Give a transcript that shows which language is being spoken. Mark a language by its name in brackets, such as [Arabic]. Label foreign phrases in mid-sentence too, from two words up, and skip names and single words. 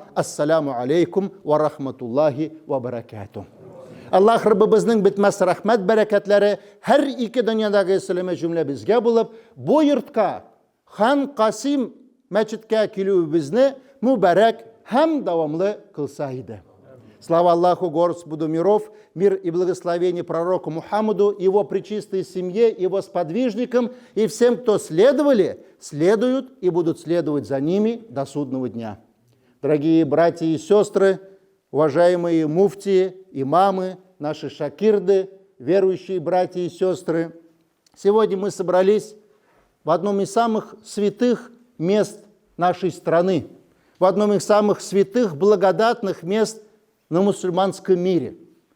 [Arabic] السلام عليكم و رحمة الله و بركاته. [Tatar] Allah Rabbimizin bitmez rahmet bereketleri her iki dünyadaki İslam'ı cümle bizge bulup bu yurtka Han Qasim meçitke kilübüzni mübarek hem devamlı kılsaydı. [Russian] Слава Аллаху Господу миров, мир и благословение пророку Мухаммаду, его пречистой семье, его сподвижникам и всем, кто следовали, следуют и будут следовать за ними до судного дня. Дорогие братья и сестры, уважаемые муфтии, имамы, наши шакирды, верующие братья и сестры, сегодня мы собрались в одном из самых святых мест нашей страны, в одном из самых святых, благодатных мест на мусульманском мире.